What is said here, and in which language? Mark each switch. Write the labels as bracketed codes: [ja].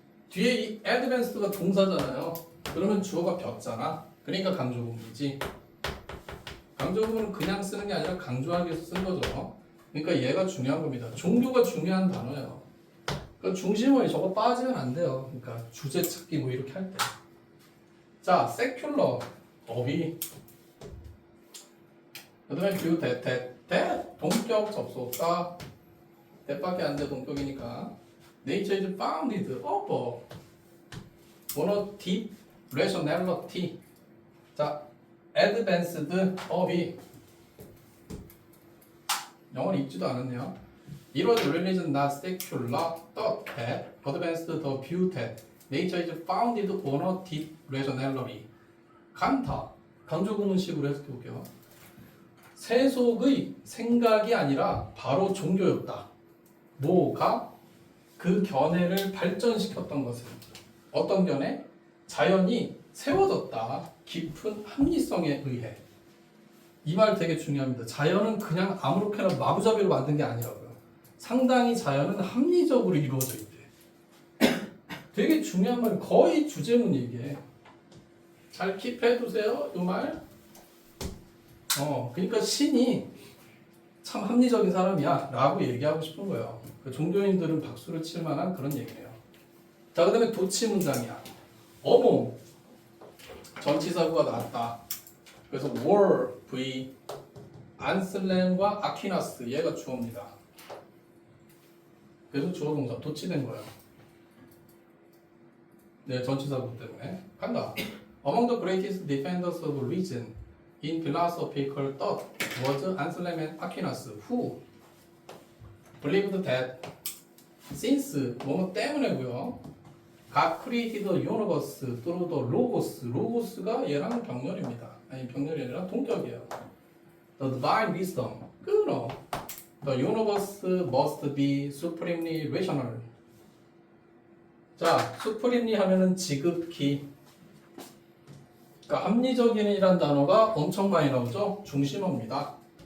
[ko] 뒤에 이 advance가 동사잖아요. 그러면 주어가 벼잖아. 그러니까 강조 구문이지. 강조 구문은 그냥 쓰는 게 아니라 강조하기 위해서 쓴 거죠. 그러니까 얘가 중요한 겁니다. 종교가 중요한 단어예요. 그러니까 중심어에 저거 빠지면 안 돼요. 그러니까 주제 찾기 뭐 이렇게 할 때. [en] 자, secular [ko] 법이 그다음에 [en] view that [ko] 동격 접속사 that밖에 안 돼 동격이니까 [en] nature is founded upon on a deep rationality. [ko] 자, advanced 법이 영어는 읽지도 않았네요. [en] It was religion not secular thought that advanced the view that nature is founded on a deep rationality. [ko] 간타, 강조구문식으로 해석해 볼게요. 세속의 생각이 아니라 바로 종교였다. 뭐가? 그 견해를 발전시켰던 것은 어떤 견해? 자연이 세워졌다. 깊은 합리성에 의해. 이 말 되게 중요합니다. 자연은 그냥 아무렇게나 마구잡이로 만든 게 아니라고요. 상당히 자연은 합리적으로 이루어져 있대. 되게 중요한 말, 거의 주제문 얘기해. 잘 킵해두세요, 이 말. 그러니까 신이 참 합리적인 사람이야 라고 얘기하고 싶은 거예요. 그 종교인들은 박수를 칠 만한 그런 얘기예요. 자, 그 다음에 도치 문장이야. 어몽 전치사구가 나왔다. 그래서 were, v, 안슬렘과 아퀴나스 얘가 주어입니다. 그래서 주어 동사 도치된 거예요. 네, 전치사구 때문에 간다. [en] Among the greatest defenders of reason in philosophical thought was Anselm and Aquinas, who believed that since [ko] 뭐뭐 때문에고요. [en] God created the universe through the logos. [ko] logos가 얘랑 병렬입니다. 아니 병렬이 아니라 동격이에요. [en] The divine wisdom. [ko] 끊어. [en] The universe must be supremely rational. [ko] 자, supremely 하면은 지극히. 그러니까 합리적인이란 단어가 엄청 많이 나오죠. 중심어입니다.